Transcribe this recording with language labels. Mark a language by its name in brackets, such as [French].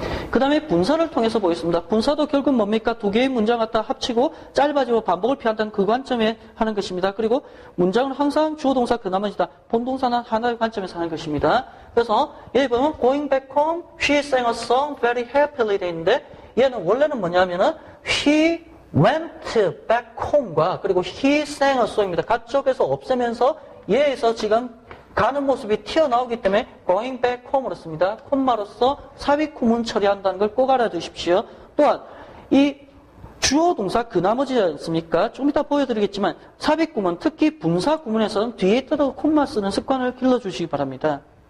[Korean] 그 다음에 분사를 통해서 보겠습니다. 분사도 결국 뭡니까? 두 개의 문장 갖다 합치고 짧아지고 반복을 피한다는 그 관점에 하는 것입니다. 그리고 문장은 항상 주어 동사 그 나머지다. 본동사는 하나의 관점에서 하는 것입니다. 그래서 여기 보면 [English] going back home, she sang a song very happily [Korean] 돼 있는데 얘는 원래는 뭐냐면은 [English] he went back home과 [Korean] 그리고 [English] he sang a song입니다. [Korean] 가쪽에서 없애면서 얘에서 지금 가는 모습이 튀어나오기 때문에 [English] going back home [Korean] 으로 씁니다. 콤마로서 삽입 구문 처리한다는 걸 꼭 알아두십시오. 또한 이 주어 동사 그 나머지지 않습니까? 좀 이따 보여드리겠지만 삽입 구문, 특히 분사 구문에서는 뒤에 뜯어 콤마 쓰는 습관을 길러주시기 바랍니다.